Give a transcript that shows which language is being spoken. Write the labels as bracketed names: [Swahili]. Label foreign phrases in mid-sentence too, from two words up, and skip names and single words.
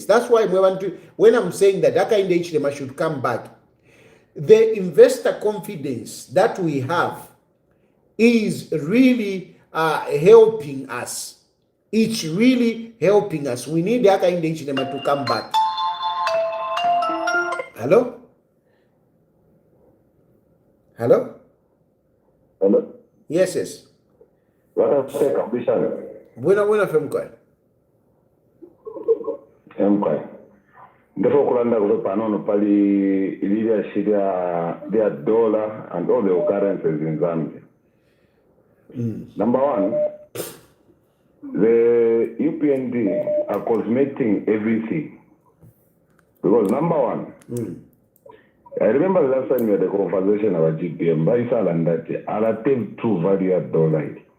[English] That's why when I'm saying that Hakainde Hichilema should come back, the investor confidence that we have is really helping us. It's really helping us. We need Hakainde Hichilema to come back. Hello? Hello? Hello? Yes. What have you said, Bishop? [Bemba] Buena femkoi. [English] Femkoi. Therefore, Kulanda goes [Bemba] panono pali [English] leadership their dollar and all the occurrences in Zambia. Number one, the UPND are cosmeting everything. Because number one, I remember the last time we had a conversation about GPM, Baisal and that relative true value at dollar.